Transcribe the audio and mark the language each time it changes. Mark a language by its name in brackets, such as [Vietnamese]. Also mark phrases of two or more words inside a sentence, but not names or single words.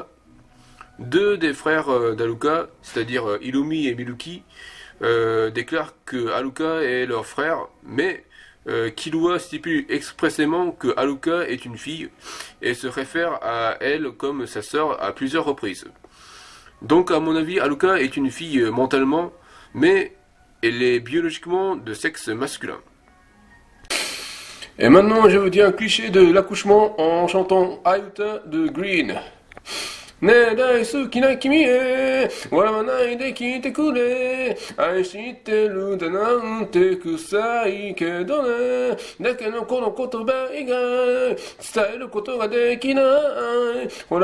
[French] Deux des frères d'Haruka, c'est-à-dire Illumi et Miluki, déclarent que Haruka est leur frère, mais Killua stipule expressément que Haruka est une fille et se réfère à elle comme sa sœur à plusieurs reprises. Donc à mon avis, Haruka est une fille mentalement, mais elle est biologiquement de sexe masculin. Et maintenant, je vous dis un cliché de l'accouchement en chantant Ayuta de Green. [Japanese] ねえ大好きな君へ笑わないで聞いてくれ愛してるだなんて臭いけどねだけどこの言葉以外伝えることができないほ